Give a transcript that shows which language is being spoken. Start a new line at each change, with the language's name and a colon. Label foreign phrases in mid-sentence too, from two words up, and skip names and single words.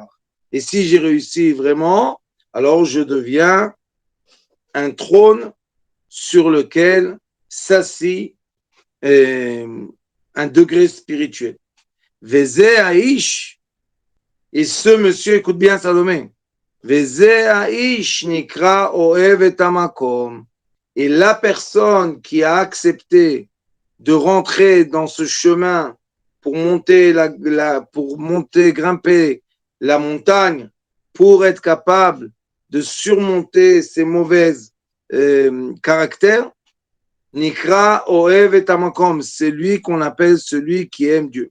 French: Et si j'ai réussi vraiment, alors je deviens un trône sur lequel s'assit un degré spirituel.
Hebrew: וזה האיש,
French: et ce monsieur, écoute bien Salomé,
Hebrew: וזה האיש נקרא אוהב את המקום.
French: Et la personne qui a accepté de rentrer dans ce chemin pour monter, grimper la montagne, pour être capable de surmonter ses mauvais caractères,
Hebrew: נקרא אוהב את המקום,
French: c'est lui qu'on appelle celui qui aime Dieu.